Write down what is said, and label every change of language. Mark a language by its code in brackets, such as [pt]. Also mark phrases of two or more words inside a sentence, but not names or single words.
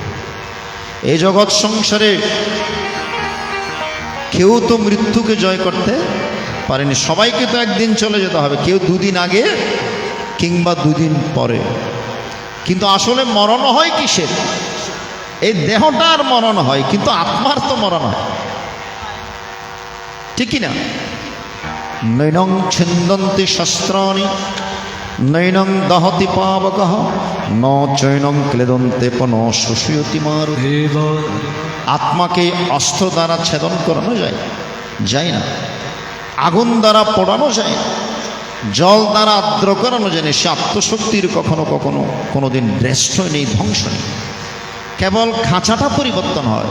[bn] এই জগৎ সংসারে কেউ তো মৃত্যুকে জয় করতে পারেনি, সবাইকে তো একদিন চলে যেতে হবে, কেউ দুদিন আগে কিংবা দুদিন পরে। কিন্তু আসলে মরণ হয় কিসের? এই দেহটার মরণ হয়, কিন্তু আত্মার তো মরণ হয়, ঠিক কিনা? [sa] নৈনং ছিন্দন্তি শস্ত্রাণি নৈনং দহতি পাবকঃ ন চৈনং ক্লেদন্তে পন শোষয়তি মারুতি। [bn] আত্মাকে অস্ত্র দ্বারা ছেদন করানো যায় না, আগুন দ্বারা পোড়ানো যায় না, জল দ্বারা আর্দ্র করানো যায় না। সে আত্মশক্তির কখনো কখনো কোনোদিন নষ্ট নেই, ধ্বংস নেই, কেবল খাঁচাটা পরিবর্তন হয়।